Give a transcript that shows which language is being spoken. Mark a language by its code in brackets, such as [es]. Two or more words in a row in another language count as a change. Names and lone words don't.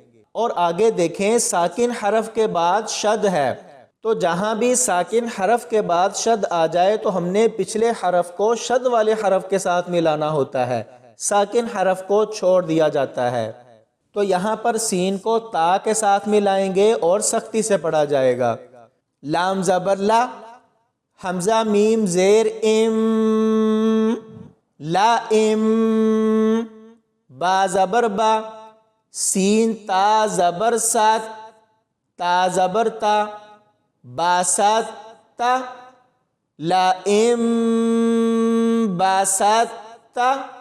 [ur] اور آگے دیکھیں ساکن حرف کے بعد شد ہے، تو جہاں بھی ساکن حرف کے بعد شد آ جائے تو ہم نے پچھلے حرف کو شد والے حرف کے ساتھ ملانا ہوتا ہے، ساکن حرف کو چھوڑ دیا جاتا ہے۔ تو یہاں پر سین کو تا کے ساتھ ملائیں گے اور سختی سے پڑھا جائے گا۔ لام زبر لا، حمزہ میم زیر ام، لا ام، با زبر با، سین تا زبر سات، تا زبر تا، با سات تا، لا ام با سات تا،